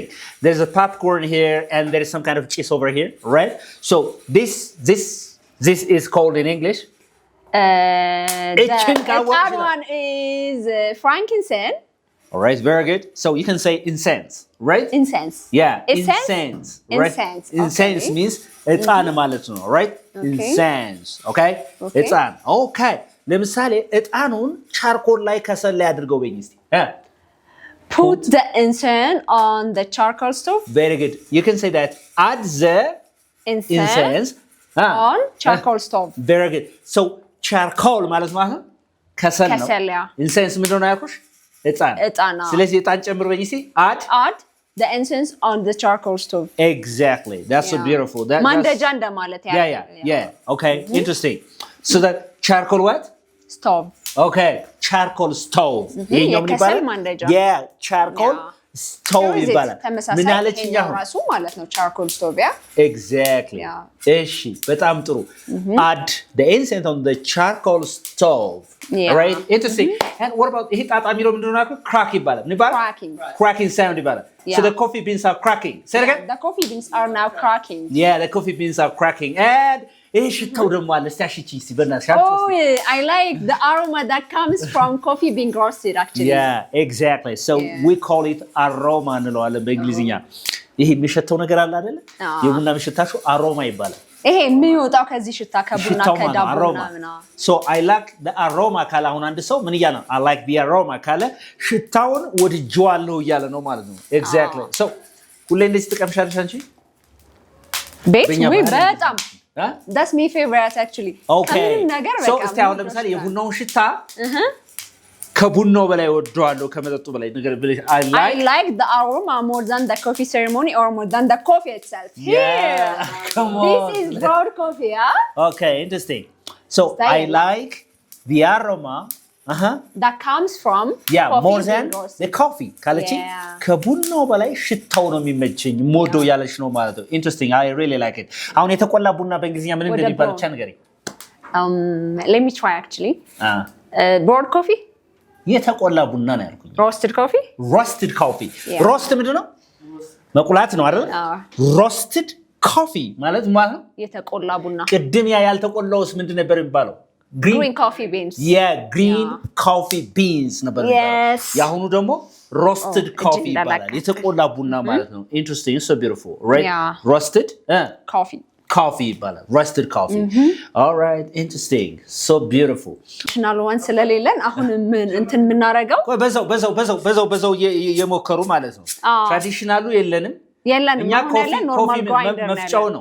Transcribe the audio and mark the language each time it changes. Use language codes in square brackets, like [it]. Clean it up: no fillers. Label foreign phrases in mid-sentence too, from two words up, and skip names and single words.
[en] There's a popcorn here, and there is some kind of cheese over here, right? So, this is called in English? The what other one is frankincense. All right, very good. So, you can say incense, right? Incense. Yeah, Incense? incense, right? Incense, Incense okay. [am] means እጣን ማለት ነው, [en] right? Okay. Incense, okay? Okay. [am] እጣን. Okay. ለምሳሌ እጣኑን ቻርኮል ላይ ከሰል ላይ አድርገው በይኝ እስቲ. [en] Put the incense on the charcoal stove. Very good. You can say that. Add the incense on charcoal stove. Very good. [am] So charcoal ማለት ነው ከሰል ነው. ከሰል ያ. Incense ምንድን ነው ያልኩሽ? እጣን. እጣን ነው. ስለዚህ እጣን ጨምር በይኝ እስቲ. [en] Add the incense on the charcoal stove. Exactly. That's so beautiful. [am] ማንደጃ እንደማለት [en] Yeah. Okay. Interesting. So that charcoal what? Stove. Okay. Charcoal stove. [am] ይሄኛው ምን የከሰል ይባላል? ማንደጃ. [en] Yeah. Charcoal stove ይባላል. ምን [am] ተመሳሳይ አለችኝ አሁን? ራሱ ማለት ነው [en] charcoal stove [am] ያ. [en] Exactly. Yeah. [am] እሺ በጣም ጥሩ. [en] Add the incense on the charcoal stove. Yeah. Right? Interesting. And what about [am] ይሄ ጣጣ የሚለው ምንድን ነው ያልኩት? Crack ይባላል. ምን ይባላል? [en] Cracking. Cracking sound ይባላል. So Yeah. the coffee beans are cracking. Say it again. The coffee beans are now cracking. Yeah, the coffee beans are cracking. [am] And ይሄ ሽታው ደግሞ አለ። እስቲ አሽቺ እስቲ በእናትሽ [en] Oh, yeah. I like the aroma that comes from coffee being roasted actually. Yeah, exactly. So we call it aroma [am] እንለዋለን በእንግሊዝኛ። ይሄ የሚሸተው ነገር አለ አይደለ? የቡና የሚሸታሹ አሮማ ይባላል። ይሄ የሚወጣው ከዚህ ሽታ ከቡና ሽታው ማለት ከዳቦ አሮማ። ምናምን። [en] So I like the aroma [am] ካለ አሁን አንድ ሰው ምን እያለ ነው? [en] I like the aroma [am] ካለ ሽታውን ወድጄዋለሁ እያለ ነው ማለት ነው። Exactly. So ሁሌ እንደዚህ ትቀምሻለሽ አንቺ? ቤት በእኛ ወይ ባህል በጣም [en] That's my favorite actually. Okay. [am] ከምንም ነገር So በቃ እስቲ አሁን ለምሳሌ የቡናውን ሽታ ከቡናው በላይ ወደዋለሁ ከመጠጡ በላይ ነገር ብለሽ I [en] I like the aroma more than the coffee ceremony or more than the coffee itself. Yeah, come on. This is broad coffee, huh? Okay, interesting. So I Style. like the aroma that comes from more than the coffee [am] ካለች ከቡናው በላይ ሽታው ነው የሚመቸኝ ሞዶ ያለሽ ነው ማለት ነው [en] interesting I really like it [am] አሁን የተቆላ ቡና በእንግሊዝኛ ምን እንደሚባል ብቻ ንገሪ [en] let me try actually boiled coffee [am] የተቆላ ቡና ነው ያልኩኝ [en] roasted coffee [am] roast ምንድነው መቁላት ነው አይደል [en] roasted coffee [am] ማለት የተቆላ ቡና ቅድም ያልተቆላውስ ምንድን ነበር የሚባለው [en] green coffee beans green coffee beans [am] ነበር የሚባለው ያሁኑ ደግሞ [en] roasted coffee [am] ይባላል የተቆላ ቡና ማለት ነው [en] interesting so beautiful right roasted coffee ይባላል roasted coffee all right interesting so beautiful traditional one [am] ስለሌለን አሁን ምን እንትን ምናረጋው በዛው የሞከሩ ማለት ነው traditionalu የለንም እኛ ኮፊ መፍጫው ነው